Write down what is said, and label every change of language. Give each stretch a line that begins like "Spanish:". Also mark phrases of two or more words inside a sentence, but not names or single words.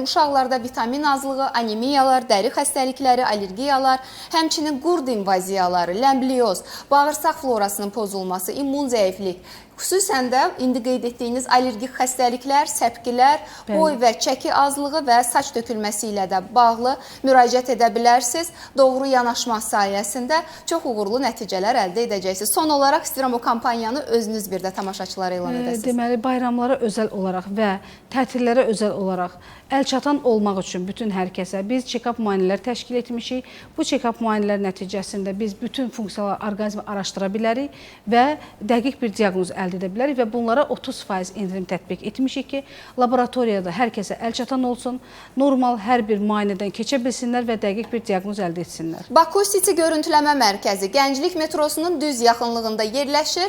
Azerbaijani: Uşaqlarda vitamin azlığı, anemiyalar, dəri xəstəlikləri, allergiyalar, həmçinin qurd invaziyaları, ləmblioz, bağırsaq florasının pozulması, immun zəiflik, xüsusən də indi qeyd etdiyiniz allergik xəstəliklər, səpkilər, boy və çəki azlığı və saç tökülməsi ilə də bağlı müraciət edə bilərsiniz. Doğru yanaşma sayəsində çox uğurlu nəticələr əldə edəcəksiniz. Son olaraq istəyirəm o kampaniyanı özünüz bir də tamaşaçılara elan edəsiniz. Deməli, bayramlara özəl olaraq və tətillərə özəl olaraq əlçatan olmaq üçün bütün hər kəsə biz check-up müayinələr təşkil etmişik. Bu check-up müayinələr nəticəsində biz bütün funksiyalar orqanizmi araşdıra bilərik və dəqiq bir diaqnoz əldə edə bilərik və bunlara 30% endirim tətbiq etmişik ki, laboratoriyada hər kəsə əlçatan olsun, normal hər bir müayinədən keçə bilsinlər və dəqiq bir diaqnoz əldə etsinlər. Baku City görüntüləmə mərkəzi Gənclik metrosunun düz yaxınlığında yerləşir.